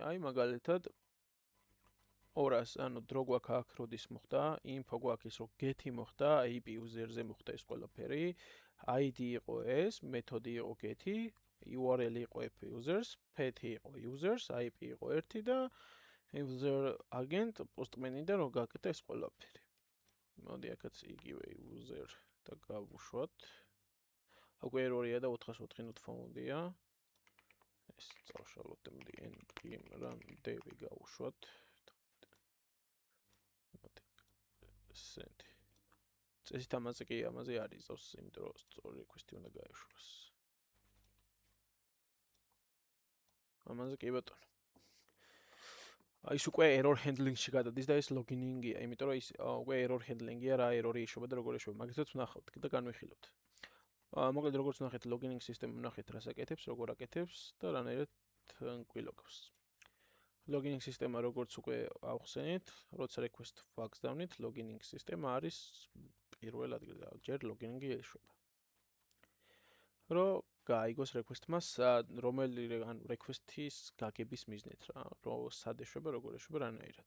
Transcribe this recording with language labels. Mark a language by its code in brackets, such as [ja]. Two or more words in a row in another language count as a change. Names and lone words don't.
[ka] აი მაგალითად 200, ანუ დრო გვაქვს აქ როდის მოხდა, info გვაქვს ის რომ get-ი მოხდა, [en] IP user- [ka] ზე მოხდა ეს ყველაფერი, ID იყო ეს, მეთოდი იყო get-ი, URL იყო [en] app users, [ka] pet-ი იყო users, IP იყო 1 და [en] user agent postman- [ka] იდან რომ გაკეთდა ეს ყველაფერი. მოდი აქაც იგივე user და გავუშვათ. უკვე error-ია და 404 [en] not found- [ka] ია. ეს წავშალოთ და მოდი [en] npm run dev [ka] გავუშვათ. send. წესით ამაზე კი ამაზე არის ზავს, იმიტომ რომ სწორი request-ი უნდა გაეშვას. ამაზე კი ბატონო. ის უკვე [en] error handling- [ka] ში გადადის და ეს login-ია, იმიტომ რომ ის უკვე [en] error handling- [ka] ია, რა error-ი იშობა და როგორ იშობა, მაგითაც ვნახავთ და განვიხილოთ. მოკლედ როგორც ვნახეთ [en] login system [ka] ვნახეთ რას აკეთებს, როგორ აკეთებს და რანაირად გვილოგავს. login სისტემა როგორც უკვე ავხსენეთ, როცა request ვაგზავნით, login სისტემა არის პირველ ადგილზე, ჯერ login-ი ეშვება. რომ გაიგოს request-მა რომელი ან request-ის გაგების მიზნით რა, რომ სად ეშვება, როგორ ეშვება, რანაირად.